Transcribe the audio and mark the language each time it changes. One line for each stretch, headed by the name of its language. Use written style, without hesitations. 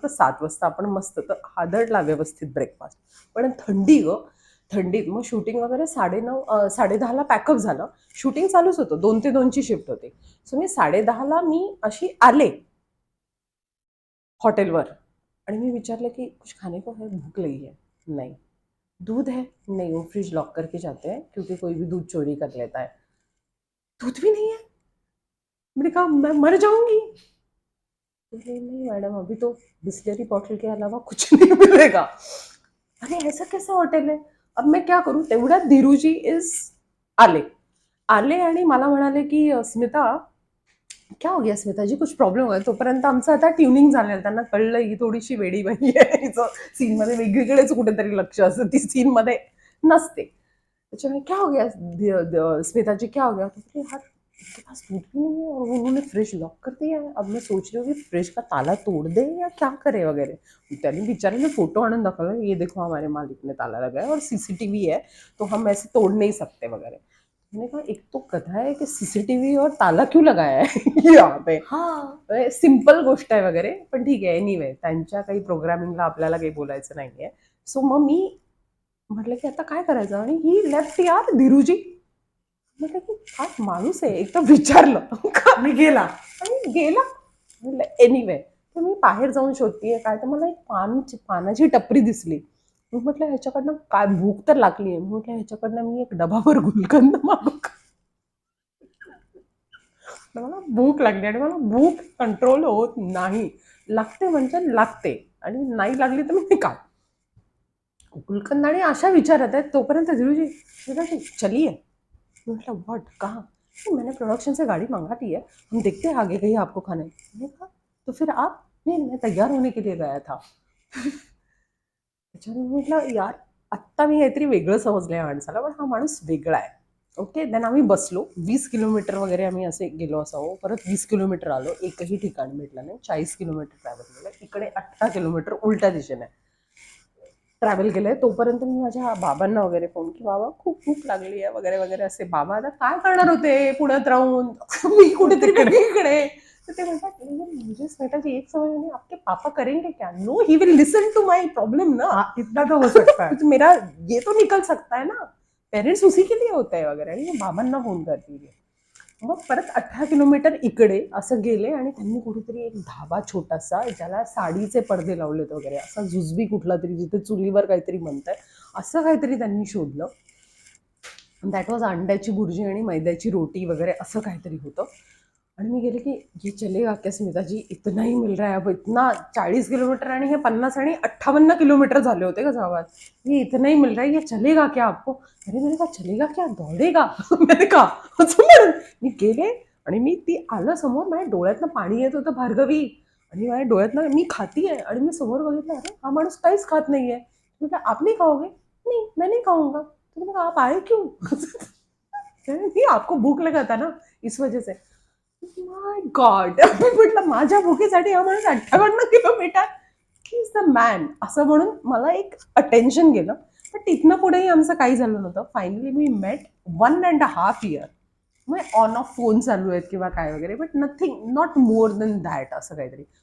Marathi: तर 7 वाजता आपण मस्त तर हादरला व्यवस्थित ब्रेकफास्ट. पण थंडी ग थंडीत मग शूटिंग वगैरे 9:30 10:30ला पॅकअप झालं. शूटिंग चालूच होतं. 2 ते 2ची शिफ्ट होती. सो मी 10:30ला मी अशी आले हॉटेलवर. आणि मी विचारलं की
Hindi: कुछ खाने को है भूख लगी है. नहीं. दूध है नहीं वो फ्रिज लॉक करके जाते हैं क्योंकि कोई भी दूध चोरी कर लेता है. दूध भी नहीं है. मैंने कहा मैं मर जाऊंगी. बोले नहीं मैडम अभी तो बिस्लरी बॉटल के अलावा कुछ नहीं मिलेगा. अरे ऐसा कैसा हॉटेल है. अब मैं क्या करूं.
Marathi: तेवढ्यात धीरूजी इज आले आले आणि मला म्हणाले की
Hindi: स्मिता क्या हो गया स्मिता जी कुछ प्रॉब्लेम
Marathi: आहे. तोपर्यंत आमचं आता ट्युनिंग झालेलं. त्यांना कळलं ही थोडीशी वेडी बाई आहे. हिचं सीनमध्ये वेगळीकडेच कुठेतरी लक्ष असतं. ती सीनमध्ये नसते. त्याच्यामुळे
Hindi: क्या हो गया स्मिता जी क्या हो गया. तो बोले यार इनके पास दूध भी नहीं है और उन्होंने फ्रिज लॉक कर दिया है. अब मैं सोच रही हूँ कि फ्रिज का ताला तोड़ दे या क्या करे वगैरह.
Marathi: त्यांनी बिचारे ने फोटो आणून दाखवला.
Hindi: ये देखो हमारे मालिक ने ताला लगाया और सीसीटीवी है तो हम ऐसे तोड़ नहीं सकते वगैरह. मैंने कहा एक तो कथा है कि सीसीटीवी और ताला क्यों लगाया है यहाँ पे.
Marathi: हा सिंपल गोष्ट आहे वगैरे. पण ठीक आहे एनिवे त्यांच्या काही प्रोग्रामिंगला आपल्याला काही बोलायचं नाहीये. सो मग मी म्हटलं की आता काय करायचं. आणि ही लेफ्ट यार धीरूजी. म्हटलं की हा माणूस आहे. एक तर विचारलं आणि गेला. आणि गेला. म्हटलं एनिवे. तर मी बाहेर जाऊन शोधतीये काय तर मला एक पानाची टपरी दिसली. मी म्हटलं ह्याच्याकडनं काय भूक तर लागली आहे. म्हटलं ह्याच्याकडनं मी एक डबाभर गुलकंद मागू का. मला भूक लागली आणि मला भूक कंट्रोल होत नाही. लागते म्हणजे लागते आणि नाही लागली तर मी का गुलकंद. आणि अशा विचारात आहेत तोपर्यंत धीरूजी
Hindi: चलिये.
Marathi: म्हटलं व्हॉट कहा.
Hindi: मैंने प्रोडक्शन से गाड़ी मंगा ली है, हम देखते हैं आगे कहीं आपको खाना है. मैंने कहा तो फिर आप,
Marathi: नाही
Hindi: मैं तयार होने के लिए गया था.
Marathi: त्याच्यामुळे म्हटलं यार आत्ता मी काहीतरी वेगळं समजलं या माणसाला, पण हा माणूस वेगळा आहे. ओके, देन आम्ही बसलो 20 किलोमीटर वगैरे आम्ही असे गेलो असावं, परत 20 किलोमीटर आलो, एकही ठिकाण भेटलं नाही. 40 किलोमीटर ट्रॅव्हल केलं, इकडे 18 किलोमीटर उलट्या दिशेने ट्रॅव्हल केलंय. तोपर्यंत मी माझ्या बाबांना वगैरे फोन की बाबा खूप भूक लागली आहे वगैरे वगैरे असे. बाबा आता काय करणार होते पुण्यात राहून, मी कुठेतरी वेगळीकडे.
Hindi: तर ते म्हणतात मुझे स्वेटाची एक समझ नहीं, आपके पापा करेंगे क्या?
English: No, he will listen to my problem ना.
Hindi: हाँ, इतना तो हो सकता है. तो मेरा ये तो निकल सकता है ना, पेरेंट्स उसी के लिए होते हैं वगैरे.
Marathi: आणि मी बाबांना फोन करते. मग परत 18 किलोमीटर इकडे असं गेले आणि त्यांनी कुठेतरी एक धाबा छोटासा, ज्याला साडीचे पडदे लावलेत वगैरे, असा जुजबी कुठला तरी, जिथे चुलीवर काहीतरी म्हणताय असं काहीतरी त्यांनी शोधलं. दॅट वॉज अंड्याची भुर्जी आणि मैद्याची रोटी वगैरे असं काहीतरी होतं. आणि मी गेले की
Hindi: ये चलेगा क्या स्मिताजी, इतना ही मिल रहा है अब, इतना 40 किलोमीटर
Marathi: आणि हे 50 आणि 58 किलोमीटर झाले होते का गावात.
Hindi: ये इतना ही मिल रहा है, ये चलेगा क्या आपको? अरे मैंने कहा चलेगा क्या, दौडेगा. मैंने कहा
Marathi: असं म्हणून मी गेले आणि मी ती आलं समोर, माझ्या डोळ्यातनं पाणी येत होतं भार्गवी. आणि माझ्या डोळ्यातनं मी खातीये आणि मी समोर बघितलं, अरे हा माणूस काहीच खात नाहीये. म्हटलं
Hindi: आप नहीं खाओगे? नहीं मैं नहीं खाऊंगा. तो मैंने कहा आप आए क्यों? नहीं आपको भूक लगा था ना इस वजह से.
English: My God.
Marathi: म्हटलं माझ्या भुकेसाठी हा माणूस 58 kilometre,
English: he is the man
Marathi: असं म्हणून मला एक अटेन्शन गेलं. पण तिथनं पुढेही आमचं काही झालं नव्हतं. फायनली मी मेट
English: 1.5 year.
Marathi: मग ऑन ऑफ फोन चालू आहेत किंवा काय वगैरे,
English: but nothing, not more than that
Marathi: असं काहीतरी.